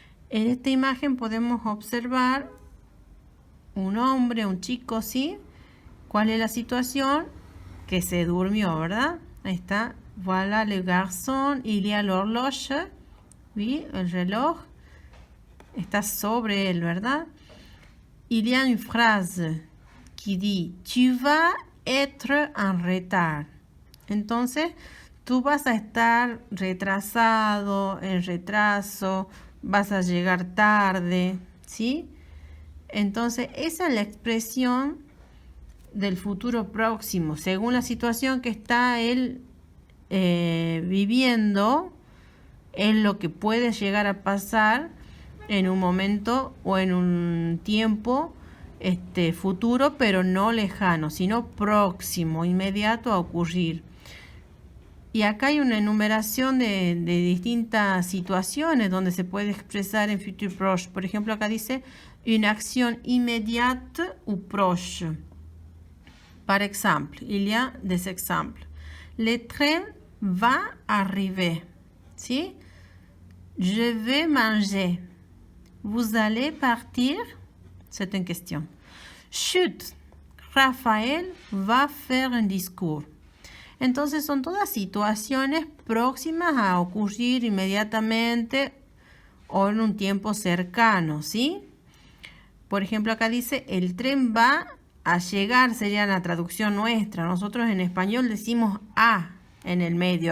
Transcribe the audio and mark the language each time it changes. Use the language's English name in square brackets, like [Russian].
[Spanish] En esta imagen podemos observar un hombre, un chico, ¿sí? ¿Cuál es la situación? Que se durmió, ¿verdad? Ahí está. [French] Voilà le garçon, il y a l'horloge. [Spanish] ¿Sí? El reloj. Está sobre él, ¿verdad? [French] Il y a une phrase qui dit tu vas être en retard. [Spanish] Entonces, tú vas a estar retrasado, en retraso, vas a llegar tarde, ¿sí? Entonces, esa es la expresión del futuro próximo, según la situación que está él viviendo, es lo que puede llegar a pasar en un momento o en un tiempo futuro, pero no lejano, sino próximo, inmediato a ocurrir. Y acá hay una enumeración de distintas situaciones donde se puede expresar en futur proche. Por ejemplo, acá dice [French] une action immédiate ou proche. Par exemple, il y a des exemples. Le train va arriver. ¿Sí? Je vais manger. Vous allez partir? C'est une question. Chut, Rafael va faire un discours. [Spanish] Entonces son todas situaciones próximas a ocurrir inmediatamente o en un tiempo cercano, ¿sí? Por ejemplo, acá dice, el tren va a llegar, sería la traducción nuestra. Nosotros en español decimos a en el medio.